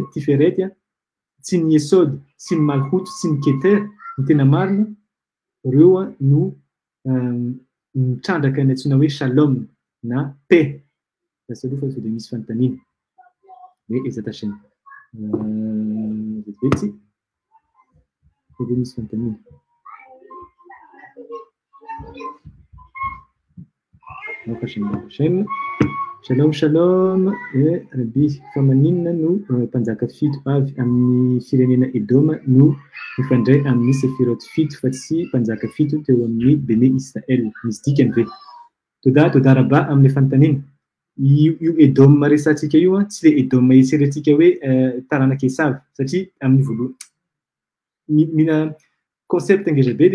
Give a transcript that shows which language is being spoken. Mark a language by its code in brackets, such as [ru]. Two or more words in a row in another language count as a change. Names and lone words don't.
[mg] Tiferet tsy ny Yesod sy ny Malchut sy ny Keter ny tena marina, reo no mitrandraka ny antsoina hoe shalom na paix. Lasa aloha fa de misy fanontaniana. Mais hesitation. Vetsy. De misy fanontaniana. [he] שלום, שלום. [mg] Rabbi, fa maninona no mpanjaka fito avy amin'ny firenena Edom no mifandray amin'ny Sefirot fito fa tsy mpanjaka fito teo amin'ny Bene Israel. Misy dikany ve? [he] תודה רבה [mg] amin'ny fanontaniana. Io Edom resantsika io tsy le Edom eritreretintsika hoe taranaka Esavy satria amin'ny voalohany mina concept ngezabe